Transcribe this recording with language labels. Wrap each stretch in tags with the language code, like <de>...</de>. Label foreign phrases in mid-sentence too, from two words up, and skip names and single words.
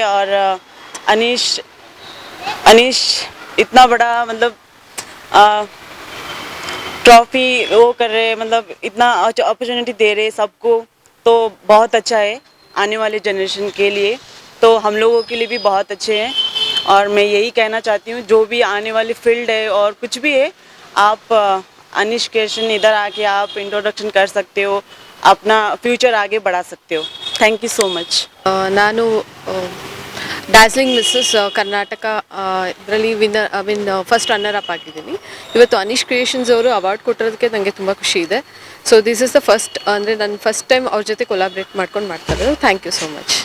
<hi>और अनीश इतना बड़ा मतलब ट्रॉफ़ी वो कर रहे, मतलब इतना अपॉर्चुनिटी दे रहे सबको, तो बहुत अच्छा है आने वाले जनरेशन के लिए. तो हम लोगों के लिए भी बहुत अच्छे हैं और मैं यही कहना चाहती हूँ जो भी आने वाली फील्ड है और कुछ भी है, आप अनीश क्रिएशन इधर आके आप इंट्रोडक्शन कर सकते हो, अपना फ्यूचर आगे बढ़ा सकते हो.</hi> <en>thank you so much.</en> <kn>ನಾನು ಡ್ಯಾಸ್ಲಿಂಗ್ ಮಿಸ್ಸಸ್ ಕರ್ನಾಟಕ ಇದರಲ್ಲಿ</kn> <en>first runner up</en> <kn>ಆಗಿದ್ದೀನಿ. ಇವತ್ತು ಅನೀಶ್ ಕ್ರಿಯೇಷನ್ಸ್ ಅವರು ಅವಾರ್ಡ್ ಕೊಟ್ಟಿರೋದಕ್ಕೆ ನನಗೆ ತುಂಬ ಖುಷಿ ಇದೆ.</kn> <en>so this is the first,</en> <kn>ಅಂದರೆ ನಾನು</kn> <en>first time</en> <kn>ಅವ್ರ ಜೊತೆ ಕೊಲಾಬ್ರೇಟ್ ಮಾಡ್ಕೊಂಡು ಮಾಡ್ತಾ ಇರೋದು.</kn> <en>thank you so much.</en>